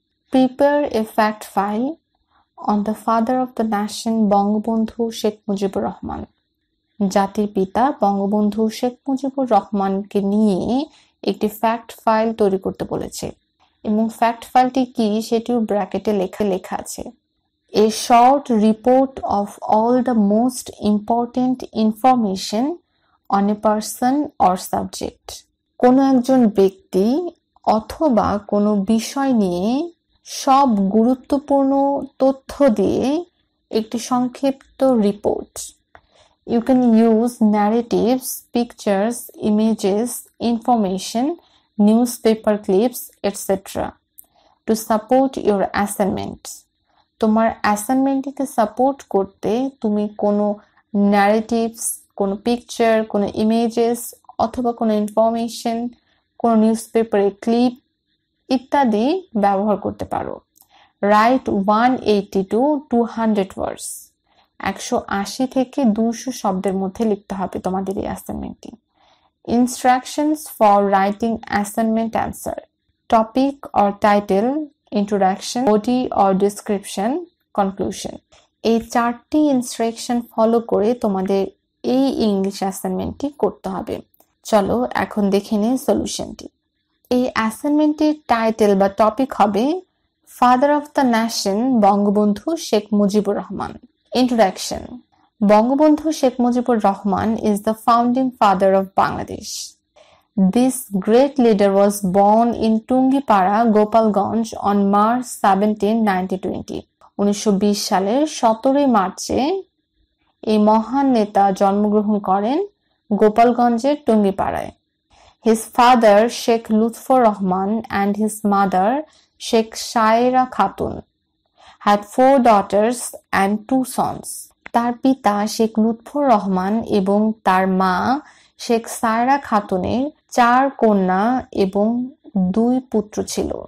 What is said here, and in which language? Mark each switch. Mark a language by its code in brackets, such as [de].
[en] Prepare a fact file on the father of the nation Bangabandhu Sheikh Mujibur Rahman. [bn] জাতির পিতা বঙ্গবন্ধু শেখ মুজিবুর রহমানকে নিয়ে একটি ফ্যাক্ট ফাইল তৈরি করতে বলেছে এবং ফ্যাক্ট ফাইলটি কি সেটিও ব্র্যাকেটে লেখা আছে। [en] A short report of all the most important information on a person or subject. [bn] কোনো একজন ব্যক্তি অথবা কোনো বিষয় নিয়ে সব গুরুত্বপূর্ণ তথ্য দিয়ে একটি সংক্ষিপ্ত report. [en] You can use narratives, pictures, images, information, newspaper clips, etc. to support your assignment. [bn] তোমার অ্যাসাইনমেন্টটিকে সাপোর্ট করতে তুমি কোনো ন্যারেটিভস, কোনো পিকচার, কোনো ইমেজেস অথবা কোনো ইনফরমেশন, কোনো নিউজপেপারের ক্লিপ ইত্যাদি ব্যবহার করতে পারো। [en] Write 180 to 200 words. [bn] 180 থেকে 200 শব্দের মধ্যে লিখতে হবে তোমাদের এই অ্যাসাইনমেন্টটি। [en] Instructions for writing assignment answer. Topic or title, introduction, body or description, conclusion. [bn] এই চারটি ইনস্ট্রাকশন ফলো করে তোমাদের এই ইংলিশ অ্যাসাইনমেন্টটি করতে হবে। চলো এখন দেখে নিই সলিউশনটি। এই অ্যাসাইনমেন্টের টাইটেল বা টপিক হবে [en] father of the nation [bn] Bangabandhu Sheikh Mujibur Rahman. [en] Introduction. Bangabandhu Sheikh Mujibur Rahman is the founding father of Bangladesh. This great leader was born in Tungipara, Gopalganj on March 17, 1920. [bn] 1920 সালের 17 মার্চে এই মহান নেতা জন্মগ্রহণ করেন গোপালগঞ্জের টুঙ্গিপাড়ায়। [en] His father Sheikh Lutfur Rahman and his mother Sheikh Shaira Khatun had 4 daughters and 2 sons. [bn] তার পিতা শেখ লুৎফর রহমান এবং তার মা শেখ সায়রা খাতুনের 4 কন্যা এবং 2 পুত্র ছিল।